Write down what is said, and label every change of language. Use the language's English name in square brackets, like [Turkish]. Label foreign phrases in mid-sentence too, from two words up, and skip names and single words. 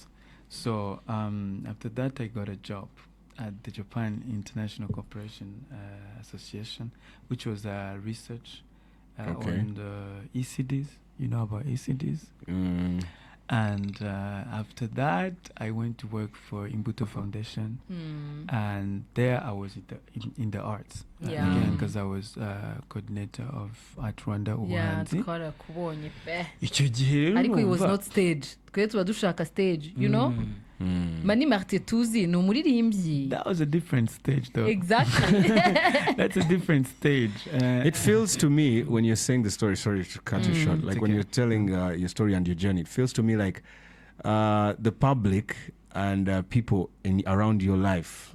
[English] So after that, I got a job at the Japan International Cooperation Association, which was research on the ECDs. You know about ECDs? And after that, I went to work for Imbuto Foundation, and there I was in the arts again, because I was coordinator of Art Rwanda Umuhanzi. [Kinyarwanda] Icyo gihe [English] ariko it was not stage. [Kinyarwanda] Twe tuba dushaka stage, [English] you know? [Kinyarwanda] Mani Martin tuzi ni umuririmbyi. [English] That was a different stage, though. Exactly. That's a different stage. It feels to me, when you're saying the story, sorry to cut you short, like when you're telling your story and your journey, it feels to me like the public and people around your life.